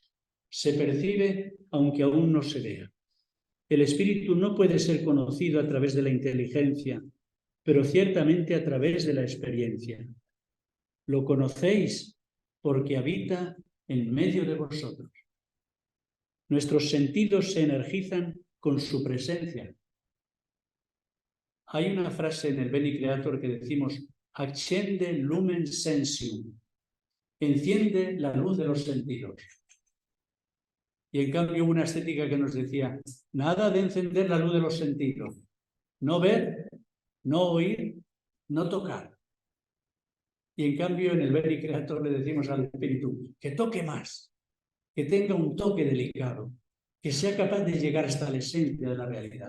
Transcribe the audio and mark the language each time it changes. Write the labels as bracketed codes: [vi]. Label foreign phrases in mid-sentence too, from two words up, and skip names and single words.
[es] Se percibe aunque aún no se vea. El Espíritu no puede ser conocido a través de la inteligencia, pero ciertamente a través de la experiencia. Lo conocéis porque habita en medio de vosotros. Nuestros sentidos se energizan con su presencia. Hay una frase en el Beni Creator que decimos: [la] accende lumen sensium. [es] Enciende la luz de los sentidos. Y en cambio una estética que nos decía: nada de encender la luz de los sentidos. No ver, no oír, no tocar. Y en cambio en el Beni Creator le decimos al Espíritu que toque más, que tenga un toque delicado, que sea capaz de llegar hasta la esencia de la realidad.